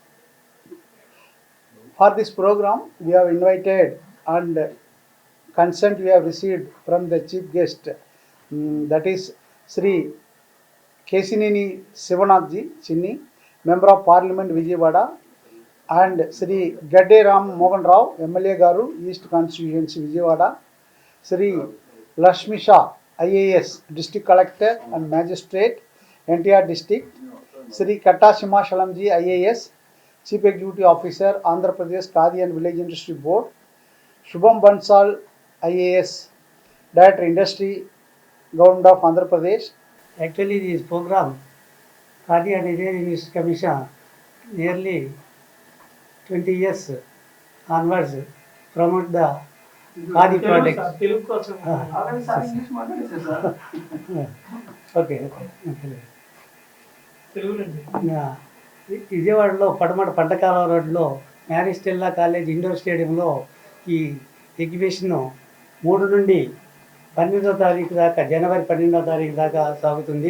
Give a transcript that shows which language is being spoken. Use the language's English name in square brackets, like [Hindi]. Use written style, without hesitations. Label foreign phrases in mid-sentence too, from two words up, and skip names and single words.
[English] For this program, we have invited and consent we have received from the chief guest, that is Sri Kesineni Sivanathji Chinni, Member of Parliament Vijayawada, and Sri Gadde Ram Mohan Rao, MLA Garu, East Constituency Vijayawada, Sri Lakshmi Shah, IAS, District Collector and Magistrate, NTR District, Sri Katta Simhachalamji, IAS, Chief Executive Officer, Andhra Pradesh Khadi and Village Industry Board, Shubham Bansal, IAS, Director Industry, Government of Andhra Pradesh. Actually, this program, Khadi and Village Industry Commission, nearly 20 years onwards promote the Khadi products. Okay. [Telugu] విజయవాడలో పడమట పంటకాల రోడ్లో మ్యారీస్టెల్లా కాలేజ్ ఇండోర్ స్టేడియంలో ఈ ఎగ్జిబిషన్ 3 నుండి 12వ తారీఖు దాకా, జనవరి 12వ తారీఖు దాకా సాగుతుంది.